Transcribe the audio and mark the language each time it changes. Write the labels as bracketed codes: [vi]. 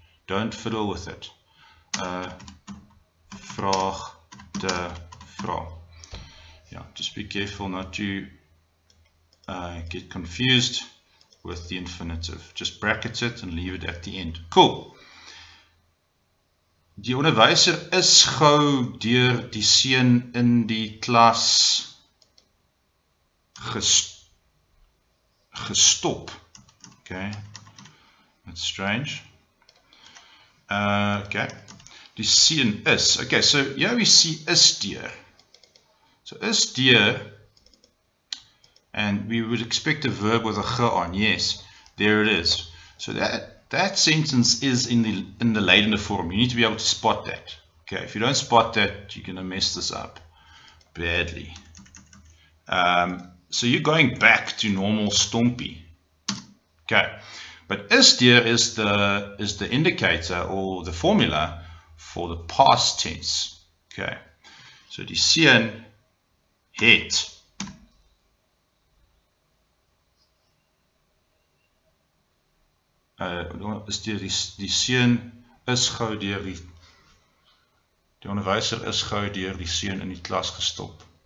[en] Don't fiddle with it. [af] Vraag te vra. [en] Yeah, just be careful not to get confused with the infinitive. Just bracket it and leave it at the end. Cool. [af] Die onderwyser is gou deur die seun in die klas gestop. [en] Okay, that's strange. Okay, [af] die seun is. [en] Okay, so here we see [af] is deur. [en] So [af] is deur, [en] and we would expect a verb with a ge on. Yes, there it is. So that sentence is in the leidende form. You need to be able to spot that. Okay, if you don't spot that, you're going to mess this up badly. So you're going back to normal Stompie. Okay, but is there is the indicator or the formula for the past tense. Okay, so [af] die seun het is die seun is gou deur die onderwyser is gou deur die seun in die klas gestop.